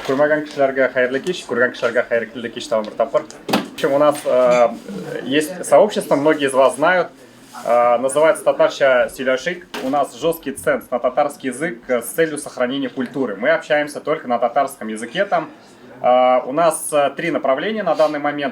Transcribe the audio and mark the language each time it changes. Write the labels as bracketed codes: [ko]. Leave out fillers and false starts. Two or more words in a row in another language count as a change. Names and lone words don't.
[tt] Көрмәгән кешеләргә хәерле кич, күргән кешеләргә хәерле кич тагын бер тапкыр. [ru] В общем, у нас есть сообщество, многие из вас знают, называется «Татарча Силяшик». У нас жесткий ценз на татарский язык с целью сохранения культуры. Мы общаемся только на татарском языке там. У нас 3 направления на данный момент.